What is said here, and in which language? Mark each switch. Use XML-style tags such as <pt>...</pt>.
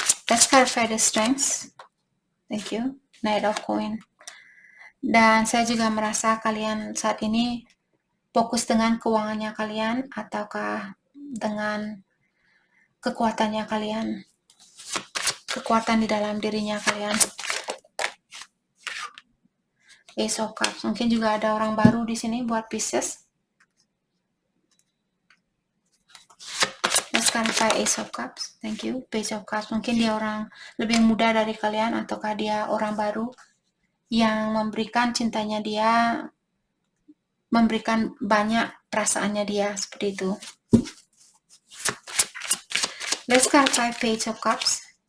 <en>Let's clarify the strengths. Thank you. Knight of Coin.</en> <id>Dan saya juga merasa kalian saat ini fokus dengan keuangannya kalian ataukah dengan kekuatannya kalian. Kekuatan di dalam dirinya kalian. Ace of Cups. Mungkin juga ada orang baru di sini buat Pisces.</id> <en>Let's clarify Ace of Cups. Thank you. Page of Cups.</en> <id>Mungkin dia orang lebih muda dari kalian ataukah dia orang baru yang memberikan cintanya dia, memberikan banyak perasaannya dia, seperti itu.</id> <en>Let's clarify Page of Cups.</en>